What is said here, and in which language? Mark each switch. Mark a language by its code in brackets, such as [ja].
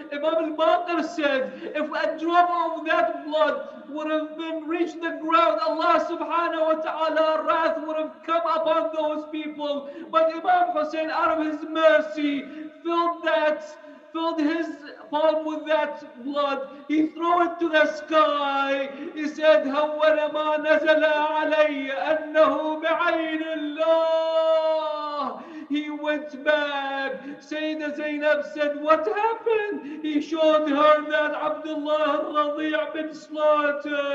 [en] Imam al-Baqir said, if a drop of that blood would have been reached the ground, Allah subhanahu wa ta'ala wrath would have come upon those people. But Imam Hussein, out of his mercy, filled his palm with that blood. He threw it to the sky. He said, [ar] هَوَّنَ مَا نَزَلَ عَلَيَّ أَنَّهُ بِعَيْنِ اللَّهِ. [en] He went back. Sayyidah Zainab said, what happened? He showed her that Abdullah al-Radi' been slaughtered.